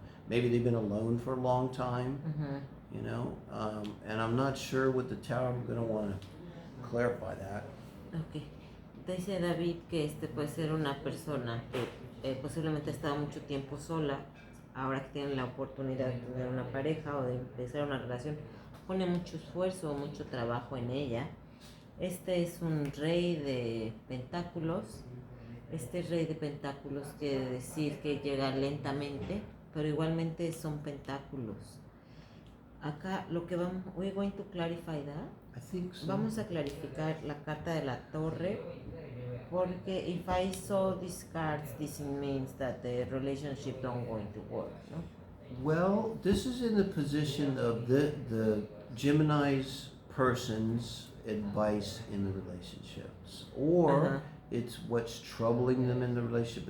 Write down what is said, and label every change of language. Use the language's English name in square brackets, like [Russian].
[English] Maybe they've been alone for a long time. You know, and I'm not sure with the Tower. I'm going to want to clarify that. Okay. [Spanish] Dice David que puede ser una persona que posiblemente ha estado mucho tiempo sola, ahora que tiene la oportunidad de tener una pareja o de empezar una relación, pone mucho esfuerzo, mucho trabajo en ella. Este es un rey de pentáculos. Este rey de pentáculos quiere decir que llega lentamente, pero igualmente son pentáculos. Acá lo que [English] we're going to clarify that. I think so. [Spanish] Vamos a clarificar la carta de la torre, porque [English] if I saw these cards, this means that the relationship don't going to work, no? Well, this is in the position of the Gemini's person's advice in the relationships, or it's what's troubling them in the relationship.